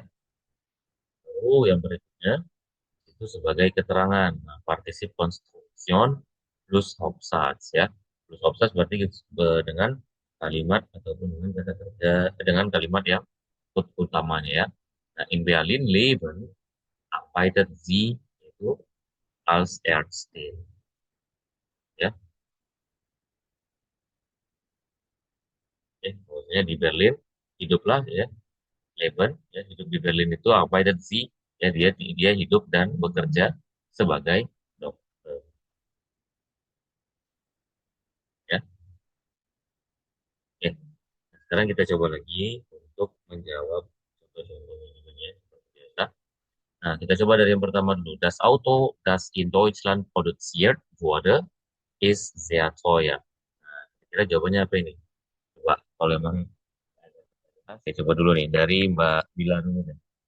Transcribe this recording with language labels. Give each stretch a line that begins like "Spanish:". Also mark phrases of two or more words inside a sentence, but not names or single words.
Indonesian: Lalu yang berikutnya itu sebagai keterangan.
German: Nah, partisip konstruksion plus Hauptsatz ya. Plus Hauptsatz
Indonesian: berarti dengan kalimat ataupun dengan kata kerja dengan kalimat yang utamanya ya. Nah,
German: in Berlin leben arbeitet sie itu als Ärztin ya.
Indonesian: Maksudnya di Berlin hiduplah ya, leben ya, hidup di Berlin itu
German: arbeitet sie
Indonesian: ya, dia dia hidup dan bekerja sebagai dokter ya. Oke. Sekarang kita coba lagi untuk menjawab contoh-contohnya juga ya, seperti biasa. Nah, kita coba dari yang pertama dulu.
German: Das Auto, das in Deutschland produziert wurde, ist sehr teuer.
Indonesian: Nah, kira jawabannya apa ini? Coba, kalau emang oke, coba dulu nih dari Mbak Bila dulu nih.